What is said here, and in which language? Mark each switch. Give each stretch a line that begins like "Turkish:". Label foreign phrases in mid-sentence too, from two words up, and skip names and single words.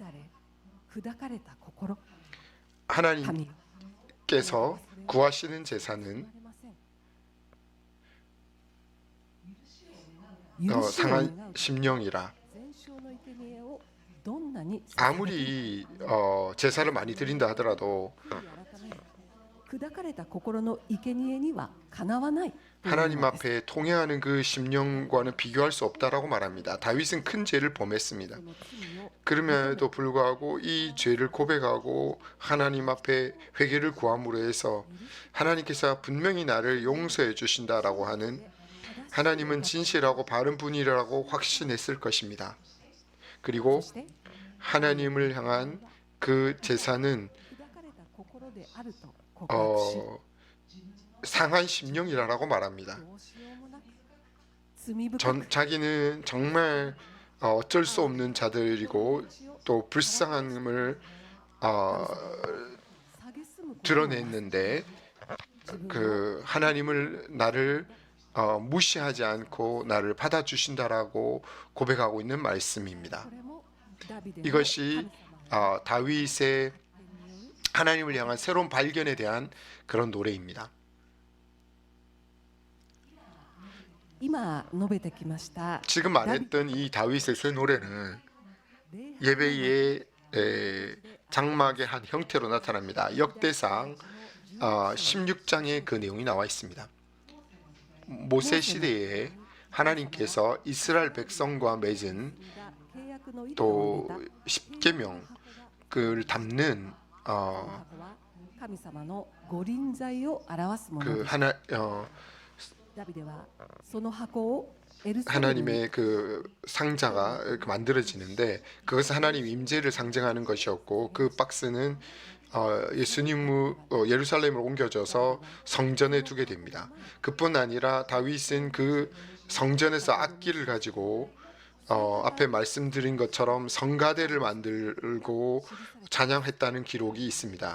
Korean: 하나님께서 구하시는 제사는 상한 심령이라. 아무리 제사를 많이 드린다 하더라도
Japanese: 砕かれた心の生贄にはかなわない。
Korean: 하나님 앞에 통회하는 그 심령과는 비교할 수 없다라고 말합니다. 다윗은 큰 죄를 범했습니다. 그럼에도 불구하고 이 죄를 고백하고 하나님 앞에 회개를 구함으로 해서 하나님께서 분명히 나를 용서해 주신다라고 하는, 하나님은 진실하고 바른 분이라고 확신했을 것입니다. 그리고
Japanese: そして
Korean: 하나님을 향한 그 제사는
Japanese: 砕かれた心であると告白し、
Korean: 상한 심령이라고 말합니다.
Japanese: どうしようもなく罪深く
Korean: 자기는 정말 어쩔 수 없는 자들이고 또 불쌍함을
Japanese: 蔑むことを
Korean: 드러냈는데 그 하나님을 나를 무시하지 않고 나를 받아주신다라고 고백하고 있는 말씀입니다.
Japanese: これもダビデの
Korean: 이것이 다윗의 하나님을 향한 새로운 발견에 대한 그런 노래입니다.
Japanese: 今述べてきました
Korean: 지금 말했던 이 다윗의 새 노래는 예배의 장막의 한 형태로 나타납니다. 역대상 16장에 그 내용이 나와 있습니다. 모세 시대에 하나님께서 이스라엘 백성과 맺은 또 십계명을 담는
Japanese: 箱は神様の御臨在を表すもの
Korean: 그
Japanese: です。ダビデはその箱をエルサレムに
Korean: 하나님의 그 상자가 이렇게 만들어지는데 그것은 하나님 임재를 상징하는 것이었고, 그 박스는 예수님을 예루살렘으로 옮겨져서 성전에 두게 됩니다. 그뿐 아니라 다윗은 그 성전에서 악기를 가지고 앞에 말씀드린 것처럼 성가대를 만들고 찬양했다는 기록이 있습니다.